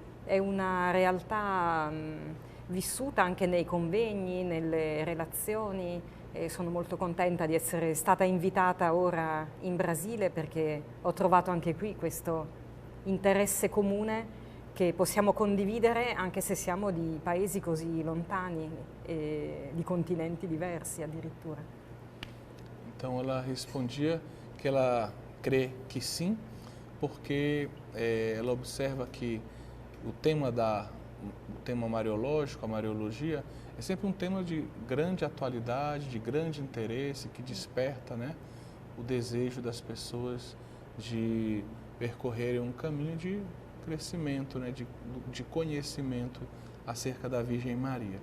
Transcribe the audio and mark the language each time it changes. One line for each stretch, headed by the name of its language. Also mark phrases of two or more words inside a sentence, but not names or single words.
Italian: è una realtà vissuta anche nei convegni, nelle relazioni, e sono molto contenta di essere stata invitata ora in Brasile perché ho trovato anche qui questo interesse comune che possiamo condividere anche se siamo di paesi così lontani e di continenti diversi addirittura.
Portuguese: Então ela respondia que ela crê que sim, porque ela observa que o tema mariológico, a Mariologia, é sempre um tema de grande atualidade, de grande interesse, que desperta, né, o desejo das pessoas de percorrerem um caminho de crescimento, né, de conhecimento acerca da Virgem Maria.